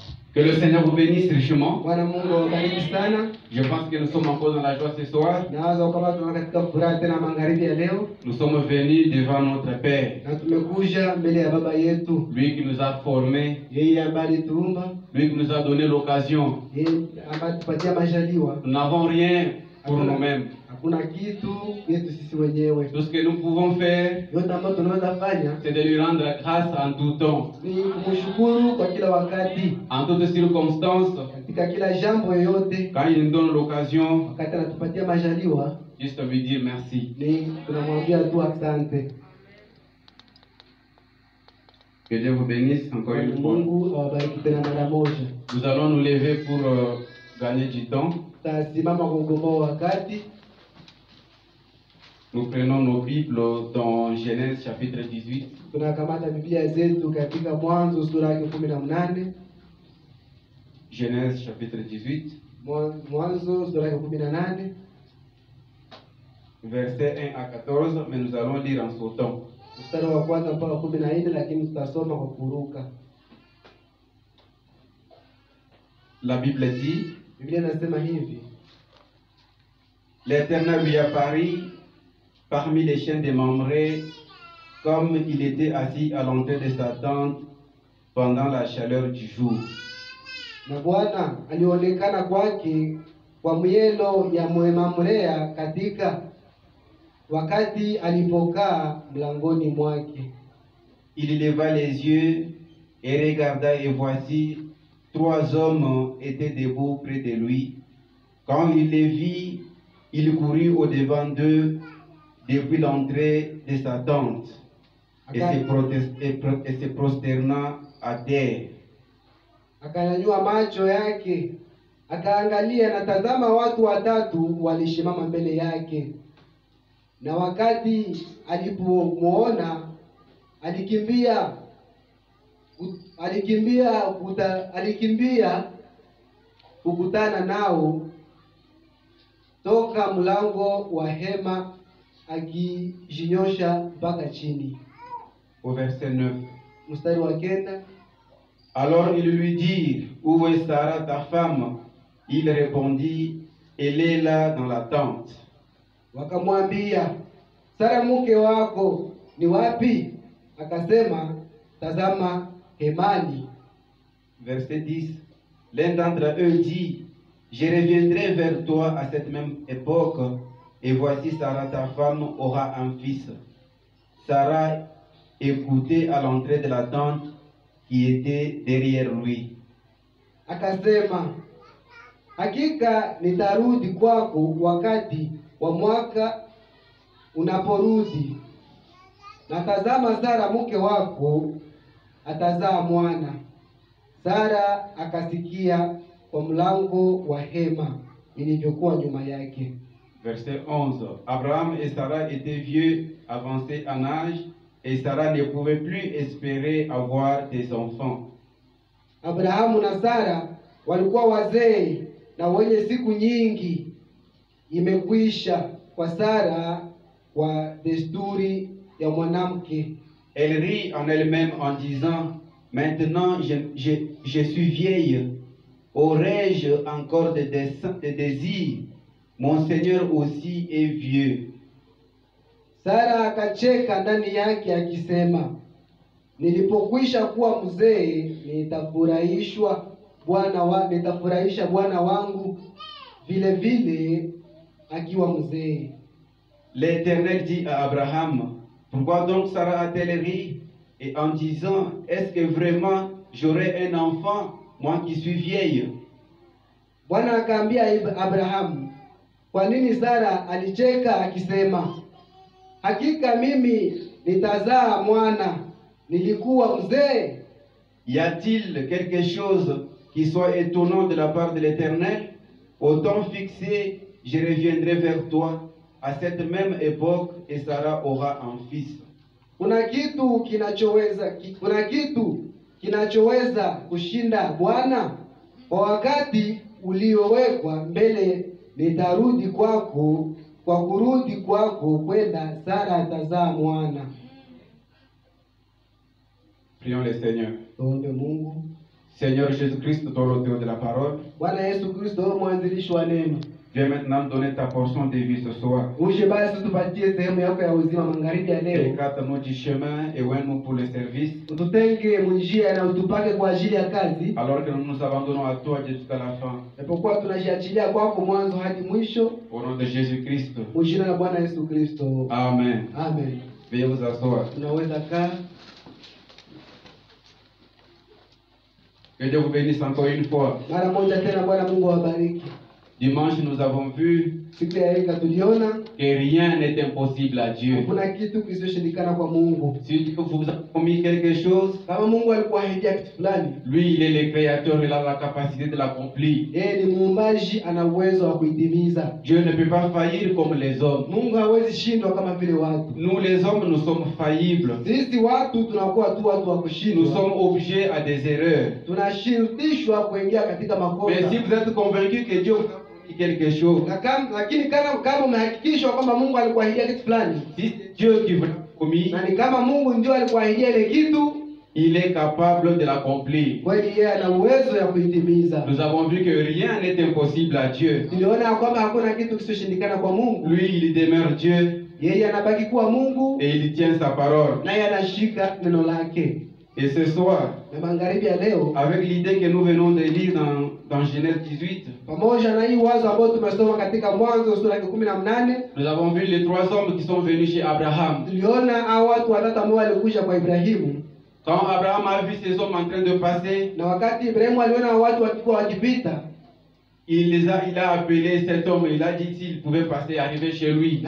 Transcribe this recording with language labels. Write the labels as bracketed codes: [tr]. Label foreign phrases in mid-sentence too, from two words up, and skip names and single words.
[fr] Que le Seigneur vous bénisse richement. [sw] Bwana Mungu awabariki sana. [fr] Je pense que nous sommes encore dans la joie ce soir. [sw] Nawaza kwamba tunakuwa katika furaha tena magharibi ya leo. [fr] Nous sommes venus devant notre Père. [sw] Na tumekuja mbele ya baba yetu. [fr] Lui qui nous a formés. [sw] Yeye ambaye alituumba. [fr] Lui qui nous a donné l'occasion. [sw] Yeye ambaye tupatia majaliwa. [fr] Nous n'avons rien pour nous-mêmes. [sw] Hakuna kitu yetu sisi wenyewe. [fr] Tout ce que nous pouvons faire, [sw] yote ambayo tunaweza fanya, [fr] c'est de lui rendre grâce en tout temps. [sw] Ni kumshukuru kwa kila wakati. [fr] En toutes circonstances. [sw] Katika kila jambo yoyote. [fr] Quand il nous donne l'occasion. [sw] Wakati anatupatia majaliwa. [fr] Juste lui dire merci. [sw] Ni tunamwambia tu asante. [fr] Que Dieu vous bénisse encore une fois. [sw] Mungu awabariki tena mara moja. [fr] Nous allons nous lever pour gagner du temps. [sw] Tasimama kugomboa wakati. [fr] Nous prenons nos Bibles dans Genèse chapitre 18. [sw] Tunakamata Biblia zetu katika Mwanzo sura ya 18. [fr] Genèse chapitre 18. [sw] Mwanzo sura ya 18. [fr] Versets 1 à 14, mais nous allons lire en sautant. [sw] Mstari wa kwanza mpaka 14, lakini tutasoma kwa kuruka. [fr] La Bible dit, [sw] Biblia inasema hivi: [fr] L'Éternel lui apparut parmi les chênes de Mamré, comme il était assis à l'entrée de sa tente pendant la chaleur du jour. [sw] Na Bwana alionekana kwake kwa mielo ya Mamrea katika wakati alipokaa mlangoni mwake. [fr] Il leva les yeux et regarda, et voici, 3 hommes étaient debout près de lui. Quand il les vit, il courut au-devant d'eux depuis l'entrée de sa tente et se prosterna à terre. [sw] Akanyanyua macho yake, akaangalia, na tazama watu watatu walishimama mbele yake. Na wakati alipomuona, alikimbia kukutana nao toka mlango wa hema, akijinyosha mpaka chini. [fr] Au verset 9. [sw] Mstari wa 9. [fr] Alors ils lui dirent, où est Sarah ta femme? Il répondit, elle est là dans la tente. [sw] Wakamwambia, Sara mke wako ni wapi? Akasema, tazama hemani. [fr] Verset 10. L'un d'entre eux dit, je reviendrai vers toi à cette même époque, et voici Sarah ta femme aura un fils. Sarah écoutait à l'entrée de la tente qui était derrière lui. [sw] Akasema, hakika nitarudi kwako wakati wa mwaka unaporudi, na tazama Sara mke wako atazaa mwana. Sara akasikia kwa mlango wa hema ilivyokuwa nyuma yake. [fr] Verset 11. Abraham et Sarah étaient vieux, avancés en âge, et Sarah ne pouvait plus espérer avoir des enfants. [sw] Abrahamu na Sara walikuwa wazee na wenye siku nyingi, imekwisha kwa Sara kwa desturi ya mwanamke. [fr] Elle rit en elle-même en disant, maintenant je suis vieille, aurais-je encore des désirs? Mon Seigneur aussi est vieux. [sw] Sara akacheka ndani yake akisema, nilipokwisha kuwa mzee nitafurahisha Bwana wangu vile vile akiwa mzee. [fr] L'Éternel dit à Abraham, pourquoi donc Sarah a-t-elle ri? Et en disant, est-ce que vraiment j'aurai un enfant, moi qui suis vieille? [sw] Bwana akaambia Abrahamu, kwa nini Sara alicheka akisema, hakika mimi nitazaa mwana, nilikuwa mzee? [fr] Y a-t-il quelque chose qui soit étonnant de la part de l'Éternel? Au temps fixé, je reviendrai vers toi à cette même époque et Sarah aura un fils. [sw] Kuna kitu kinachoweza kushinda Bwana? Kwa wakati uliowekwa mbele nitarudi kwako, kwa kurudi kwako kwenda Sara atazaa mwana. [fr] Prions le Seigneur. [sw] Tuombe Mungu. [fr] Seigneur Jésus-Christ, toi l'auteur de la parole, [sw] Bwana Yesu Kristo, wewe mwanzilishi wa neno, [fr] viens maintenant donner ta portion de vie ce soir. [sw] uje basi tupatie sehemu yako ya uzima magharibi ya leo. [fr] Écarte-nous du chemin et ouvre-nous pour le service. [sw] Ututenge munjia na utupake kwa ajili ya kazi, [fr] Alors que nous nous abandonnons à toi jusqu'à la fin. [sw] japokuwa tunajiachilia kwako mwanzo hadi mwisho. [fr] Au nom de Jésus-Christ. [sw] Mjina la Bwana Yesu Kristo. [fr] Amen. [sw] Amen. [fr] Veuillez vous asseoir. [sw] Tunaweza kaa. [fr] Que Dieu vous bénisse encore une fois. [sw] Mara moja tena Bwana Mungu awabariki. [fr] Dimanche, nous avons vu [sw] Siku ya Eka tuliona [fr] que rien n'est impossible à Dieu. [sw] hakuna kitu kisichoshindikana kwa Mungu. [fr] Si Dieu vous a promis quelque chose, [sw] Kama Mungu alikuahidia kitu fulani, [fr] lui, il est le créateur, il a la capacité de l'accomplir. [sw] yeye ni muumbaji, ana uwezo wa kuitimiza. [fr] Dieu ne peut pas faillir comme les hommes. [sw] Mungu hawezi shindwa kama vile watu. [fr] Nous, les hommes, nous sommes faillibles. [sw] Sisi watu tunakuwa tu watu wa [fr] Nous [sw] kushindwa. [fr] sommes objets à des erreurs. [sw] Tunashirutishwa kuingia katika [fr] Mais [sw] makosa. [fr] si vous êtes convaincu que Dieu vous a promis quelque chose, [sw] Lakini kama umehakikishwa kwamba Mungu alikuahidia kitu fulani, [fr] si c'est Dieu qui vous l'a promis, [sw] na ni kama Mungu ndio alikuahidia ile kitu, [fr] il est capable de l'accomplir. [sw] kweli yeye ana uwezo ya kuitimiza. [fr] Nous avons vu que rien n'est impossible à Dieu. [sw] Tuliona ya kwamba hakuna kitu kisichoshindikana kwa Mungu. [fr] Lui, il demeure Dieu [sw] Yeye anabaki kuwa Mungu, [fr] et il tient sa parole. [sw] naye anashika neno lake. [fr] Et ce soir, [sw] Na magharibi ya leo, [fr] avec l'idée que nous venons de lire dans Genèse 18, [sw] pamoja na hii wazo ambayo tumesoma katika Mwanzo sura ya 18, [fr] nous avons vu les trois hommes qui sont venus chez Abraham. [sw] tuliona hao watu watatu ambao walikuja kwa Ibrahimu. [fr] Quand Abraham a vu ces hommes en train de passer, [sw] Na wakati Ibrahimu aliona hao watu walikuwa wakipita, [fr] il a appelé cet homme, il a dit s'il pouvait passer, arriver chez lui.